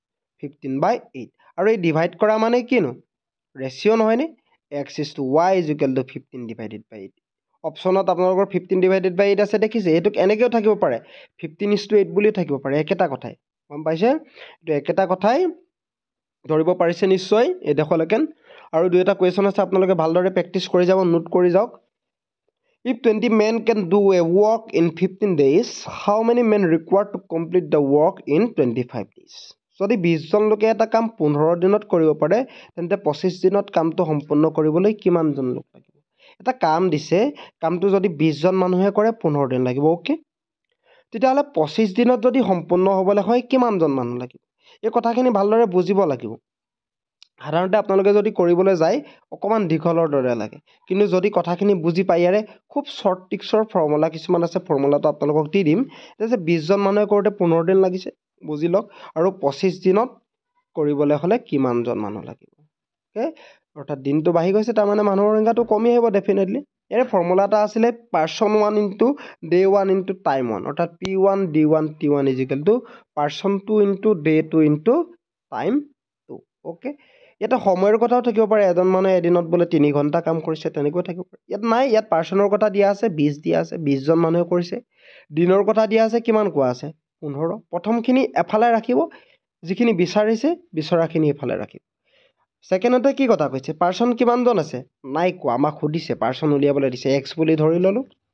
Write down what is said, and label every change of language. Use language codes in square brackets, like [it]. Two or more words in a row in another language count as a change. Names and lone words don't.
[as] 15/8 আৰু এই ডিভাইড কৰা মানে কিনো ৰেশিও নহয় নে x = y = 15/8 অপচনত আপোনালোকৰ 15/8 আছে দেখিছে এটোক এনেকেও থাকিব পাৰে 15:8 বুলিও থাকিব পাৰে একেটা কথাই গম পাইছে এটো একেটা কথাই ধৰিব পাৰিছে নিশ্চয় এই দেখলৈকে আৰু দুইটা কোৱেশ্চন আছে আপোনালোকে ভালদৰে প্ৰেক্টিস কৰি যাব নোট কৰি যাওক [en] if 20 men can do a work in 15 days how many men required to complete the work in 25 days [as] যদি 20 জন লোকে এটা কাম 15 দিনত কৰিব পাৰে তেন্তে 25 দিনত কামটো সম্পূৰ্ণ কৰিবলৈ কিমান জন লোক লাগিব এটা কাম দিছে কামটো যদি 20 জন মানুহে কৰে 15 দিন লাগিব ওকে তেতিয়াহলে 25 দিনত যদি সম্পূৰ্ণ হ'বলৈ হয় কিমান জন মানুহ লাগিব এই কথাখিনি ভালদৰে বুজিব লাগিব সাধাৰণতে আপোনালোকে যদি কৰিবলৈ যায় অকমান দীঘলৰ দৰে লাগে কিন্তু যদি কথাখিনি বুজি পায় ইয়াৰে খুব শৰ্ট টিক্সৰ ফৰ্মুলা কিছুমান আছে ফৰ্মুলাটো আপোনালোকক দি দিম যে 20 জন মানুহে কৰোতে 15 দিন লাগিছে বুজি লওক আৰু 25 দিনত কৰিবলৈ হলে কিমান জন মানুহ লাগিব ওকে অৰ্থাৎ দিনটো বাঢ়ি গৈছে তাৰ মানে মানুহৰ সংখ্যাটো কমি আহিব ডেফিনেটলি এৰে ফৰ্মুলা এটা আছিল person [en] 1 * day 1 * time 1 অৰ্থাৎ p1 d1 t1 = person 2 * day 2 * time 2 ওকে [as] এটা সময়ৰ কথাও থাকিব পাৰে এজন মানুহে এদিনত বলে 3 ঘন্টা কাম কৰিছে তেনেকৈ থাকিব পাৰে ইয়াত নাই ইয়াত পাৰ্চনৰ কথা দিয়া আছে 20 দিয়া আছে 20 জন মানুহে কৰিছে দিনৰ কথা দিয়া আছে কিমান কোৱা আছে 15 প্ৰথমখিনি এফালে ৰাখিব যিখিনি বিচাৰিছে বিচৰাখিনি এফালে ৰাখিব সেকেন্ডতে কি কথা কৈছে পাৰ্সন কিমান জন আছে নাই কোৱা আমাক খুদিছে পাৰ্সন উলিয়াবলৈ দিছে x বুলি ধৰি ললো